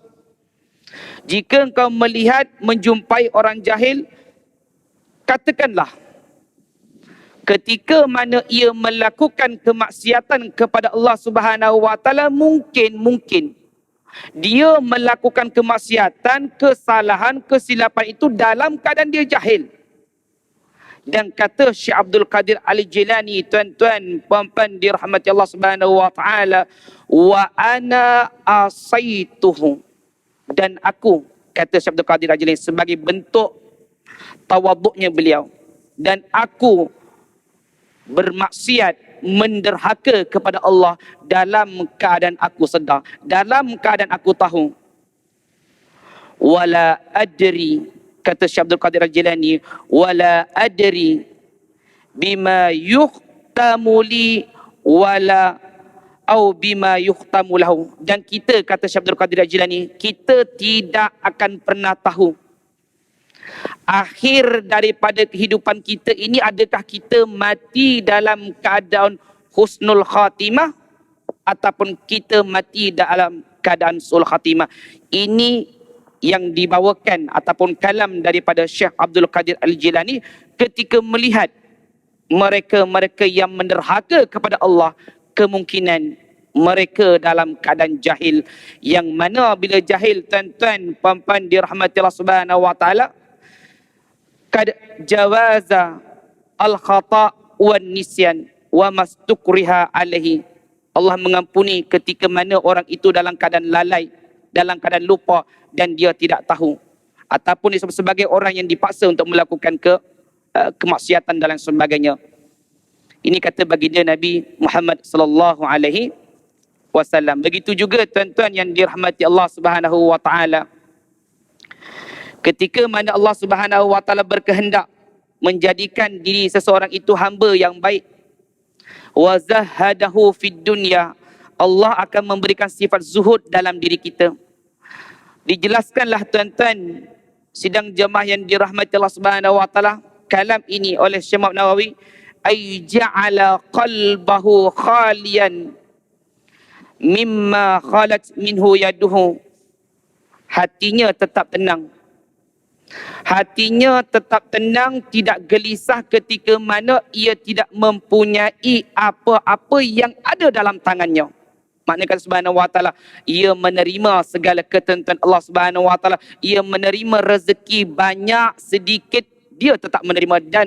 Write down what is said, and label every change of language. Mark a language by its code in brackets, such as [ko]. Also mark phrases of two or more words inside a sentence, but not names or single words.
[ms] Jika engkau melihat, menjumpai orang jahil, katakanlah, ketika mana ia melakukan kemaksiatan kepada Allah [ar] سبحانه وتعالى, [ms] mungkin dia melakukan kemaksiatan, kesalahan, kesilapan itu dalam keadaan dia jahil. Dan kata Syekh Abdul Qadir Al-Jilani tuan-tuan puan-puan dirahmati Allah [ar] سبحانه وتعالى, وأنا عصيته, [ms] dan aku, kata Syekh Abdul Qadir Al-Jilani sebagai bentuk tawaduknya beliau, dan aku bermaksiat, menderhaka kepada Allah dalam keadaan aku sedar, dalam keadaan aku tahu. [ar] ولا أدري, kata Syekh Abdul Qadir Al-Jilani, ولا أدري بما يختم لي ولا أو بما يختم له. [ms] Dan kita, kata Syekh Abdul Qadir Al-Jilani, kita tidak akan pernah tahu akhir daripada kehidupan kita ini, adakah kita mati dalam keadaan [ar] حسن الخاتمة [ms] ataupun kita mati dalam keadaan [ar] سوء الخاتمة. [ms] Ini yang dibawakan ataupun kalam daripada Syekh Abdul Qadir Al-Jilani ketika melihat mereka-mereka yang menderhaka kepada Allah, kemungkinan mereka dalam keadaan jahil. Yang mana bila jahil tuan-tuan puan-puan dirahmati Allah [ar] سبحانه وتعالى, قد جاوز الخطأ والنسيان وما استكره عليه. [ms] Allah mengampuni ketika mana orang itu dalam keadaan lalai, dalam keadaan lupa dan dia tidak tahu, ataupun sebagai orang yang dipaksa untuk melakukan kemaksiatan dan sebagainya. Ini kata baginda Nabi Muhammad [ar] صلى الله عليه وسلم. [ms] Begitu juga tuan-tuan yang dirahmati Allah [ar] سبحانه وتعالى, [ms] ketika mana Allah [ar] سبحانه وتعالى [ms] berkehendak menjadikan diri seseorang itu hamba yang baik, [ar] وزهده في الدنيا, [ms] Allah akan memberikan sifat zuhud dalam diri kita. Dijelaskanlah tuan-tuan sidang jemaah yang dirahmati Allah [ar] سبحانه وتعالى, [ms] kalam ini oleh Syekh Muhammad Nawawi, [ar] أي جعل قلبه خاليا مما خلت منه يده. [ms] Hatinya tetap tenang. Hatinya tetap tenang, tidak gelisah ketika mana ia tidak mempunyai apa-apa yang ada dalam tangannya. Maknanya [ar] سبحانه وتعالى, [ms] ia menerima segala ketentuan Allah [ar] سبحانه وتعالى, [ms] ia menerima rezeki banyak sedikit, dia tetap menerima.